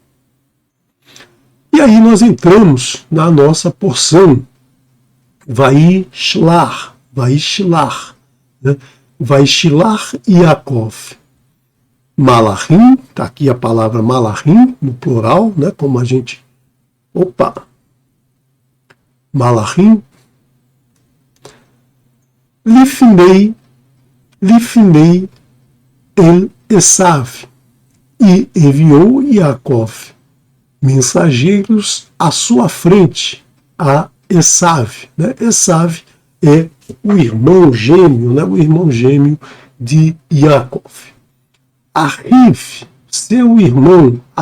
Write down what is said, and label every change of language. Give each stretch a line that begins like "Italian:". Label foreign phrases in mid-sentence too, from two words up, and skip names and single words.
Portuguese: E aí nós entramos na nossa porção. Vaishlar, né? Vaishlar Yaakov. Malachim, está aqui a palavra malachim, no plural, né? Como a gente... Malachim.
Hebrew: לפני אל עשו.
Portuguese: E enviou Yaakov mensageiros à sua frente, a Esav. Né? Esav é o irmão gêmeo, né? O irmão gêmeo de Yaakov. Ahiv, seu irmão.